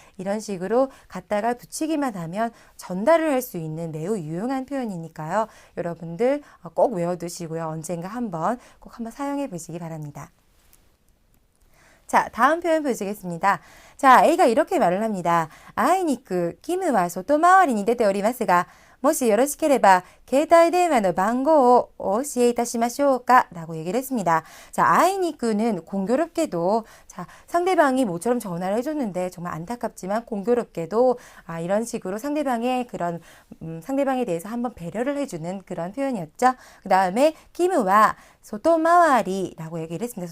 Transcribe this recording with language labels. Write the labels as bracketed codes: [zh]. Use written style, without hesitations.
[ko] 이런 식으로 갖다가 붙이기만 하면 전달을 할 수 있는 매우 유용한 표현이니까요. 여러분들 꼭 외워두시고요. 언젠가 꼭 한번 사용해 보시기 바랍니다. 자, 다음 표현 보시겠습니다. 자, A가 이렇게 말을 합니다. [ja] 아이니쿠 키무와 소토 마와리に出ておりますがもしよろしければ携帯電話の番号をお教えいたしましょうか [ko] 라고 얘기를 했습니다. 자, 아이니쿠는 공교롭게도 자, 상대방이 모처럼 전화를 해줬는데 정말 안타깝지만 공교롭게도 이런 식으로 상대방의 그런 상대방에 대해서 한번 배려를 해주는 그런 표현이었죠. 그 다음에 키무와 소토마와리라고 얘기를 했습니다.